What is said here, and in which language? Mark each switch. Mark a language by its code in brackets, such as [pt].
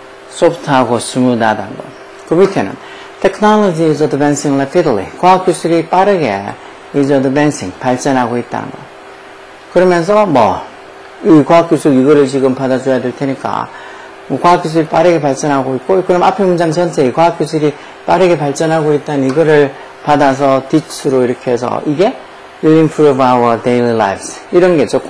[ko] 소프트하고 스무드하다는 거. 그 밑에는 [en] Technology is advancing rapidly. [ko] 과학기술이 빠르게 is advancing, 발전하고 있다는 거. 그러면서 이 과학기술 이거를 지금 받아줘야 될 테니까 과학기술이 빠르게 발전하고 있고, 그럼 앞에 문장 전체에 과학기술이 빠르게 발전하고 있다는 이거를 받아서 ditch로 이렇게 해서 이게 [en] will improve our daily lives. [ko] 이런 게죠.